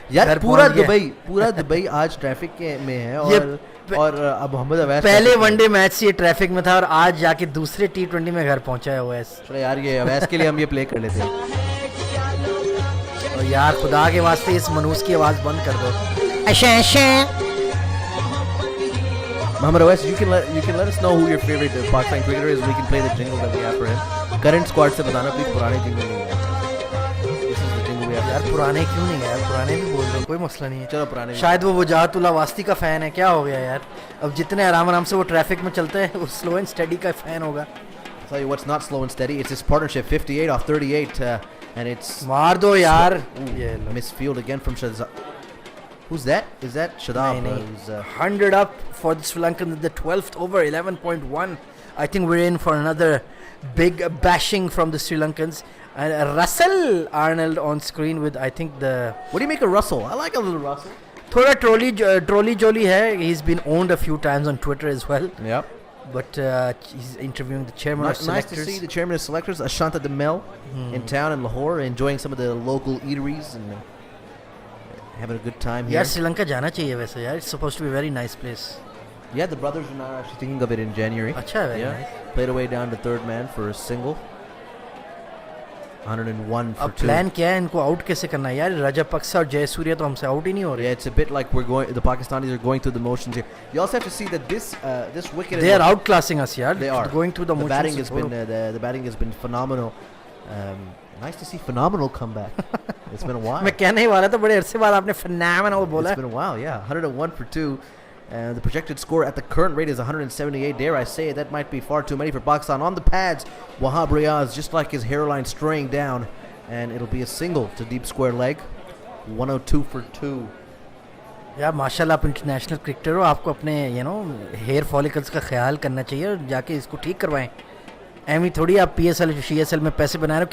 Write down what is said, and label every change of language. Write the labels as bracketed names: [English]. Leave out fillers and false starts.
[Hindi] यार पूरा दुबई आज ट्रैफिक में है और अब मोहम्मद अवैस पहले वनडे मैच से ट्रैफिक में था और आज जाके दूसरे T20 में घर पहुंचा है ओवैस. चलो यार ये अवैस के लिए हम ये प्ले कर लेते हैं. और यार खुदा के वास्ते इस मनूस की आवाज बंद कर दो. [English] Mohammad Awais, you can let us know who your favorite Pakistan cricketer is. We can play the jingle that we have for him. [Hindi] Current squad से बताना प्लीज. पुराने jingle नहीं है. [English] This is the jingle we have. [Hindi] यार पुराने क्यों नहीं है यार, पुराने भी बोल दो, कोई मसला नहीं है. चलो पुराने. शायद वो वजाहतुल्लाह वास्ती का फैन है, क्या हो गया यार. अब जितने आराम से वो ट्रैफिक में चलते हैं वो स्लो एंड स्टेडी का फैन होगा. [English] I'll tell you what's not slow and steady. It's this partnership 58 off 38 and it's [Hindi] मार दो यार. ये [English] missed field again from Shadab. Who's that? Is that Shadab? [Hindi] नहीं. [English] 100 up for the Sri Lankan in the 12th over, 11.1. I think we're in for another big bashing from the Sri Lankans. Russell Arnold on screen with I think the. What do you make of Russell? I like a little Russell. [Hindi] थोड़ा trolley jolly है. [English] He's been owned a few times on Twitter as well. Yep. But he's interviewing the chairman of selectors. Nice to see the chairman of selectors, Ashanta Demel, in town in Lahore, enjoying some of the local eateries and having a good time here. [Hindi] यार श्रीलंका जाना चाहिए वैसे यार. [English] It's supposed to be a very nice place. Yeah, the brothers are now actually thinking of it in January. अच्छा है. Yeah, nice. played away down to third man for a single. 101 for [Hindi] अब [English] 2. [Hindi] Plan क्या है इनको out कैसे करना है यार. रजपक्सा और जयसूर्या तो हमसे आउट ही नहीं हो रहे. [English] Yeah, it's a bit like the Pakistanis are going through the motions here. You also have to see that this wicket. They are outclassing us yaar. They are going through the motions. Batting has been the batting has been phenomenal. Nice to see phenomenal comeback. It's been a while. [Hindi] मैं कहने ही वाला था बड़े अरसे बाद आपने phenomenal बोला. [English] It's been a while, yeah. 101 for 2. The projected score at the current rate is 178. Dare I say it, that might be far too many for Pakistan. On the pads, Wahab Riaz, just like his hairline straying down, and it'll be a single to deep square leg. 102 for 2. [Hindi] यार माशाल्लाह आप international cricketer हो, आपको अपने hair follicles का ख्याल करना चाहिए और जाके इसको ठीक करवाएं. एमी थोड़ी आप PSL CSL में पैसे बना रहे हो.